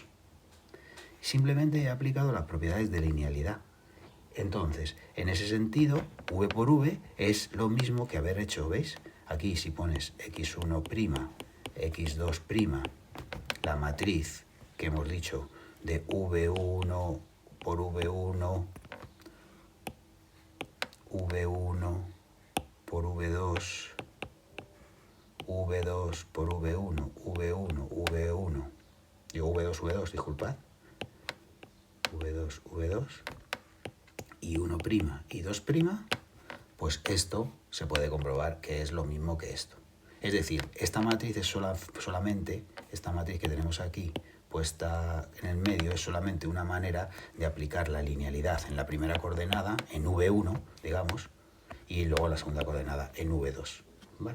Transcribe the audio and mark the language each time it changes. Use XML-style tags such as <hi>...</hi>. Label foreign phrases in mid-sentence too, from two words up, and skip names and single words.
<es>Simplemente he aplicado las propiedades de linealidad. Entonces, en ese sentido, V por V es lo mismo que haber hecho, ¿veis? Aquí si pones x1', x2', la matriz que hemos dicho de V1 por V1, V1 por V2, V2 por V1, V1, V1, digo V2, V2, disculpad, V2, V2, y 1' y 2', pues esto se puede comprobar que es lo mismo que esto. Es decir, esta matriz es solamente, esta matriz que tenemos aquí puesta en el medio, es solamente una manera de aplicar la linealidad en la primera coordenada, en V1, digamos, y luego la segunda coordenada en V2, ¿vale?</es>